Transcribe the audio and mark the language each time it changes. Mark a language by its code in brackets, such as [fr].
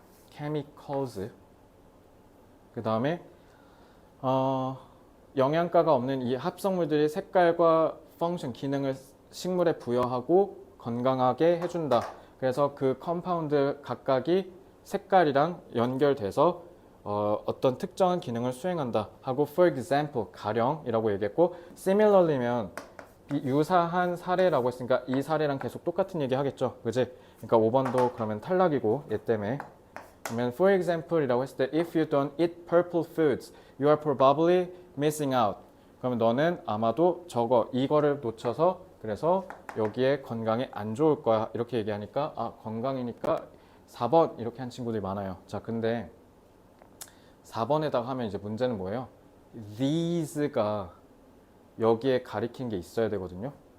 [ko] chemicals 그 다음에 영양가가 없는 이 합성물들이 색깔과 펑션, 기능을 식물에 부여하고 건강하게 해준다. 그래서 그 컴파운드 각각이 색깔이랑 연결돼서 어떤 특정한 기능을 수행한다 하고 [en] for example, [ko] 가령이라고 얘기했고 similarly면 유사한 사례라고 했으니까 이 사례랑 계속 똑같은 얘기 하겠죠. 그지? 그러니까 5번도 그러면 탈락이고 얘 때문에 그러면 for example이라고 했을 때 [en] if you don't eat purple foods, you are probably missing out. [ko] 그러면 너는 아마도 이거를 놓쳐서 그래서 여기에 건강에 안 좋을 거야. 이렇게 얘기하니까 건강이니까 4번 이렇게 한 친구들이 많아요. 자, 근데 4번에다가 하면 이제 문제는 뭐예요? these가 여기에 가리킨 게 있어야 되거든요.